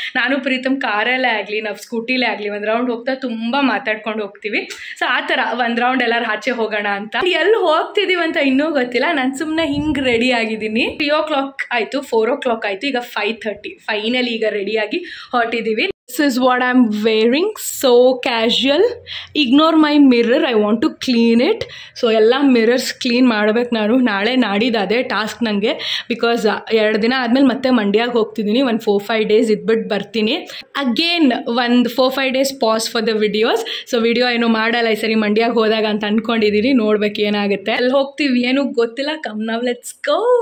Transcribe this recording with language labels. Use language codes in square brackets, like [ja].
[kn] ನಾನು ಪ್ರೀತಮ್ ಕಾರಲ್ಲೇ ಆಗಲಿ, ನಾವು ಸ್ಕೂಟಿಲೇ ಆಗಲಿ ಒಂದು ರೌಂಡ್ ಹೋಗ್ತಾ ತುಂಬ ಮಾತಾಡ್ಕೊಂಡು ಹೋಗ್ತೀವಿ. ಸೊ ಆ ಥರ ಒಂದು ರೌಂಡ್ ಎಲ್ಲರೂ ಆಚೆ ಹೋಗೋಣ ಅಂತ. ಎಲ್ಲಿ ಹೋಗ್ತಿದ್ದೀವಿ ಅಂತ ಇನ್ನೂ ಗೊತ್ತಿಲ್ಲ. ನಾನು ಸುಮ್ಮನೆ ಹಿಂಗೆ ರೆಡಿ ಆಗಿದ್ದೀನಿ. 3 o'clock ಆಯಿತು, 4 o'clock ಆಯಿತು, ಈಗ 5:30 ಫೈನಲಿ ಈಗ ರೆಡಿಯಾಗಿ ಹೊರಟಿದ್ದೀವಿ. [en] This is what I'm wearing, so casual. Ignore my mirror, I want to clean it. [kn] So ಎಲ್ಲ ಮಿರರ್ಸ್ ಕ್ಲೀನ್ ಮಾಡ್ಬೇಕು ನಾನು. ನಾಳೆ ನಾಡಿದ್ದು ಅದೇ ಟಾಸ್ಕ್ ನನಗೆ. ಬಿಕಾಸ್ 2 ದಿನ ಆದಮೇಲೆ ಮತ್ತೆ ಮಂಡ್ಯಾಗೆ ಹೋಗ್ತಿದ್ದೀನಿ. ಒಂದು 4-5 days ಇದ್ಬಿಟ್ಟು ಬರ್ತೀನಿ. ಅಗೇನ್ ಒಂದು 4-5 days [en] Pass for the videos. [kn] So video ಏನು ಮಾಡಲ್ಲ ಈ ಸರಿ ಮಂಡ್ಯಾಗೆ ಹೋದಾಗ ಅಂತ ಅಂದ್ಕೊಂಡಿದ್ದೀನಿ. ನೋಡ್ಬೇಕು ಏನಾಗುತ್ತೆ. ಅಲ್ಲಿ ಹೋಗ್ತೀವಿ ಏನೂ ಗೊತ್ತಿಲ್ಲ. [en] Come now let's go.